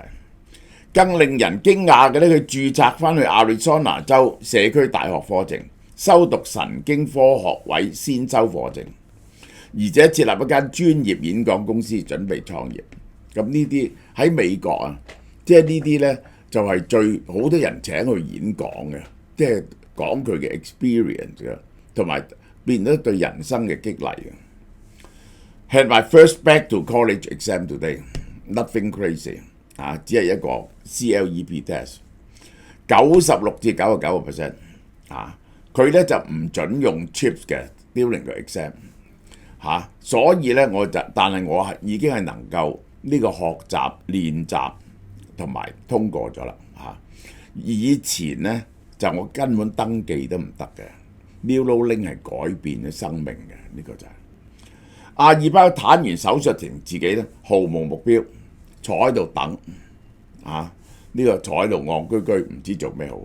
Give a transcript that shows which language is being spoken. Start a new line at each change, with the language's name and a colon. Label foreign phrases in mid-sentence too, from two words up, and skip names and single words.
Cantonese: 更令人驚訝嘅咧，佢註冊翻去 Arizona 州社區大學課程，修讀神經科學位先修課程，而且設立一間專業演講公司，準備創業。咁呢啲喺美國即係呢啲咧就係好多人請去演講嘅，即係講佢嘅 experience 嘅，同埋變咗對人生嘅激勵嘅。
English: Had my first back to college exam today, nothing crazy。
Cantonese: 只係一個 CLEP test， 96至99%。佢咧就唔準用 chips 嘅 during 個 exam。所以咧但係我已經係能夠呢個學習練習同埋通過咗啦。以前咧就我根本登記都唔得嘅， Neuralink 係改變咗生命嘅，呢個就係阿爾巴坦完手術前自己咧毫無目標，坐喺度等呢個坐喺度戇居居，唔知做咩好。